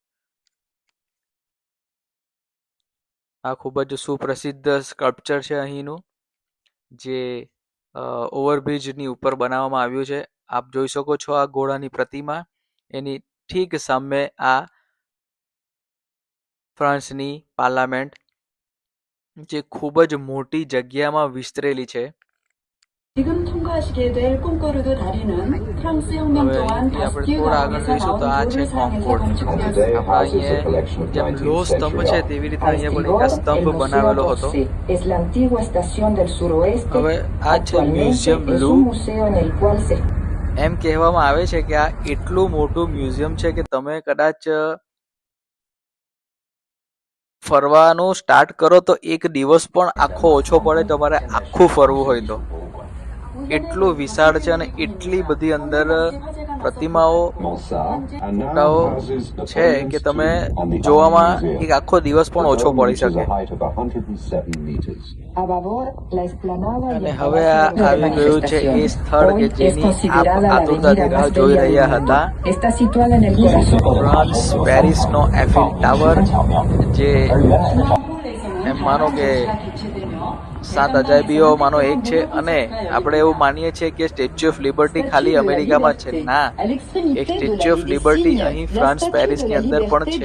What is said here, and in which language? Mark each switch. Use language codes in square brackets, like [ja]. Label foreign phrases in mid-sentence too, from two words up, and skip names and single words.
[gu] આ ખૂબ જ સુપ્રસિદ્ધ સ્કલ્પચર છે અહીંનું, જે ઓવરબ્રિજની ઉપર બનાવવામાં આવ્યું છે. આપ જોઈ શકો છો આ ઘોડાની પ્રતિમા. એની ઠીક સામે આ ફ્રાન્સની પાર્લામેન્ટ, જે ખૂબ જ મોટી જગ્યામાં વિસ્તરેલી છે. [ko] 지금 통과하시게 될 꼼꼬르도 다리는 프랑스 혁명 [gu] હવે [ko] 동안 [gu] અહીંથી આપણે [ko] 바스티유 [gu] થોડા આગળ [ko] 가운데서 [gu] જઈશું તો [ko] 나온 [gu] આ છે [ko] 노를 사용해서 [gu] કોન્કોર્ડ. [ko] 건축되었습니다. [gu] આપણા અહીંયા જેમ લો સ્તંભ છે તેવી રીતે [es] Al [gu] અહીંયા પણ [es] estribor, [gu] એક [es] el [gu] સ્તંભ [es] Museo [gu] બનાવેલો હતો. [es] 12 es la antigua estación del suroeste. [gu] હવે આ છે [es] Actualmente [gu] મ્યુઝિયમ [es] es [gu] બ્લુ. [es] un museo en el cual se [gu] એમ કહેવામાં આવે છે કે આ એટલું મોટું મ્યુઝિયમ છે કે તમે કદાચ ફરવાનું સ્ટાર્ટ કરો તો એક દિવસ પણ આખો ઓછો પડે તમારે આખું ફરવું હોય તો. એટલું વિશાળ છે અને એટલી બધી અંદર પ્રતિમાઓ ફોટાઓ છે કે તમે જોવામાં એક આખો દિવસ પણ ઓછો પડી શકે. [es] a babor la explanada y [gu] અને [es] el [gu] હવે [es] palacio [gu] આ [es] de [gu] આવી [es] la [gu] ગયું છે એ [es] manifestación. [gu] સ્થળ [es] Hoy [gu] કે [es] es [gu] જેની આપ [es] considerada la [gu] આતુરતાથી [es] avenida [gu] રાહ [es] más [gu] જોઈ [es] bella [gu] રહ્યા [es] del mundo. [gu] હતા. [es] Está situada en el corazón. [gu] ફ્રાન્સ પેરિસનો એફિલ ટાવર, જે એમ માનો કે 7 અજાયબીઓમાંનો એક છે. અને આપણે એવું માનીએ છીએ કે સ્ટેચ્યુ ઓફ લિબર્ટી ખાલી અમેરિકામાં છે. ના, એક સ્ટેચ્યુ ઓફ લિબર્ટી અહીં ફ્રાન્સ પેરિસની અંદર પણ છે.